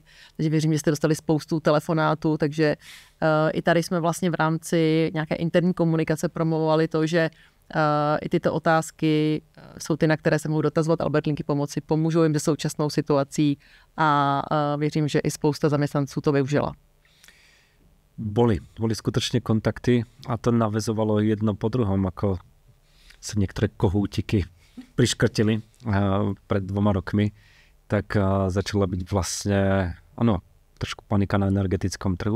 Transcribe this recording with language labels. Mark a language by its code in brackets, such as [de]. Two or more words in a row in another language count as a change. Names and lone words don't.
[cs] Takže věřím, že jste dostali spoustu telefonátů, takže i tady jsme vlastně v rámci nějaké interní komunikace promovovali to, že i tyto otázky jsou ty, na které se mohou dotazovat Albert linky pomoci, pomůžou jim se současnou situací a věřím, že i spousta zaměstnanců to využila. [sk] Boli skutočne kontakty a to naväzovalo jedno po druhom, ako sa niektoré kohútiky priškrtili pred 2 rokmi, tak začala byť vlastne, trošku panika na energetickom trhu.